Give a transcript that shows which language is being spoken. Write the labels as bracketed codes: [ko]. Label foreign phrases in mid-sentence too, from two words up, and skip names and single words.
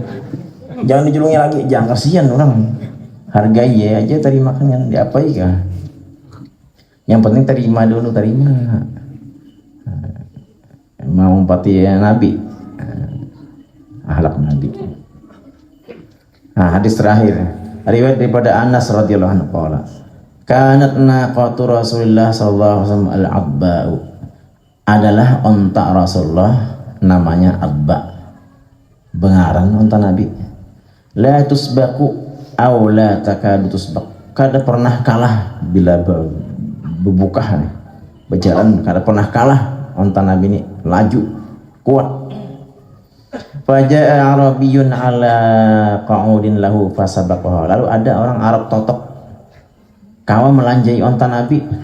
[bjn] Jangan dijulungi lagi, jangan, kasihan orang. Hargai ya aja, terima kan yang diapai kah. Yang penting terima dulu, mau umpati Nabi, akhlak Nabi. [id] Nah, hadis terakhir riwayat daripada Anas [ar] رضي الله عنه قال كانت ناقة رسول الله صلى الله عليه وسلم العضباء, [id] adalah onta Rasulullah namanya Abba, [bjn] bengaran onta Nabi. [ar] لا تسبق أو لا تكاد تسبق, [bjn] kada pernah kalah bila bebukah nih berjalan, kada pernah kalah onta Nabi ini, laju kuat. [ar] فجاء أعرابي على قعود له فسبقها, [bjn] lalu ada orang Arab totok kawa melanjai onta Nabi.